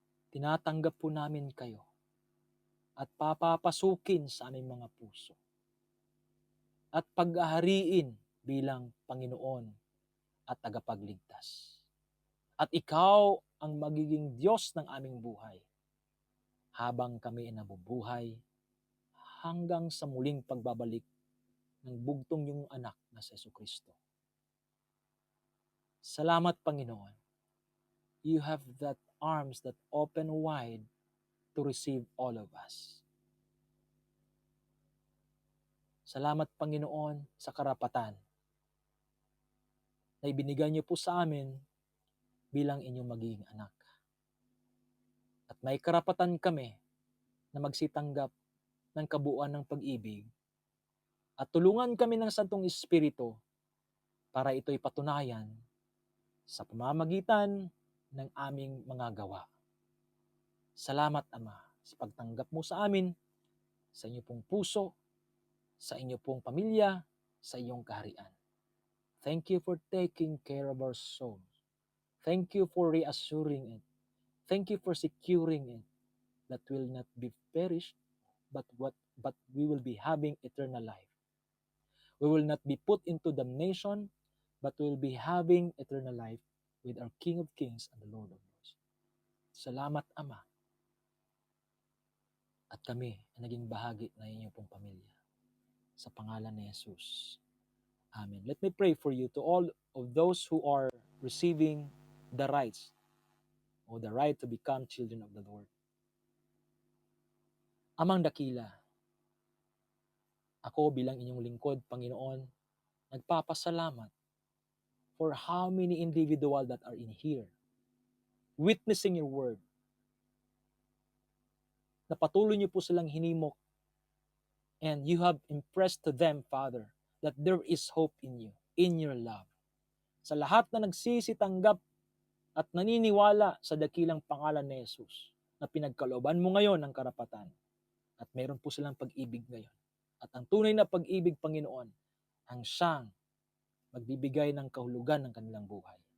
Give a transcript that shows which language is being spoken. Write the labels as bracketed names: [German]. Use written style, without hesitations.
[Filipino] Tinatanggap po namin kayo at papapasukin sa aming mga puso at pag-ahariin bilang Panginoon at tagapagligtas. At ikaw ang magiging Diyos ng aming buhay habang kami ay nabubuhay hanggang sa muling pagbabalik ng bugtong yung anak na si Jesucristo. Salamat, Panginoon. [English] You have that arms that open wide to receive all of us. [Filipino] Salamat, Panginoon, sa karapatan na ibinigay niyo po sa amin bilang inyong magiging anak. At may karapatan kami na magsitanggap ng kabuuan ng pag-ibig at tulungan kami ng Santong Espiritu para ito'y patunayan sa pamamagitan ng aming mga gawa. Salamat, Ama, sa pagtanggap mo sa amin, sa inyo pong puso, sa inyo pong pamilya, sa iyong kaharian. [English] Thank you for taking care of our souls. Thank you for reassuring it. Thank you for securing it that will not be perished, but we will be having eternal life. We will not be put into damnation, but we will be having eternal life with our King of Kings and the Lord of Lords. [Filipino] Salamat, Ama. At kami ay naging bahagi ng inyong pong pamilya. Sa pangalan ni Jesus. Amen. [English] Let me pray for you to all of those who are receiving the rights or the right to become children of the Lord. [Filipino] Amang dakila, Ako bilang inyong lingkod, Panginoon, nagpapasalamat [English] for how many individual that are in here, witnessing your word, [Filipino] na patuloy niyo po silang hinimok, [English] and you have impressed to them, Father, that there is hope in you, in your love. [Filipino] Sa lahat na nagsisitanggap at naniniwala sa dakilang pangalan ni Jesus, na pinagkalooban mo ngayon ng karapatan, at meron po silang pag-ibig ngayon. At ang tunay na pag-ibig, Panginoon, ang siyang magbibigay ng kahulugan ng kanilang buhay.